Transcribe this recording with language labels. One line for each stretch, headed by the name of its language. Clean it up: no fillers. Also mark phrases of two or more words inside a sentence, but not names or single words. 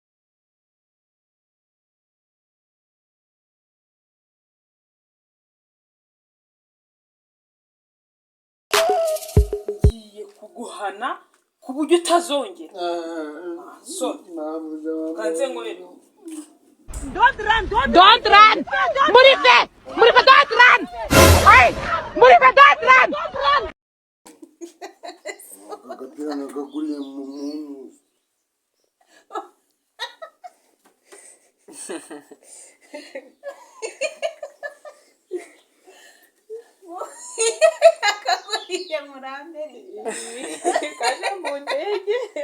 Kinyarwanda: ngiye kuguhana ku buryo utazongera so kanze ngwere
English: Don't run! Murife! Don't run! Hey! Murife, don't run!
Kinyarwanda: agapira nagaguriye mu muntu akaguriye murambere kaje mu ndege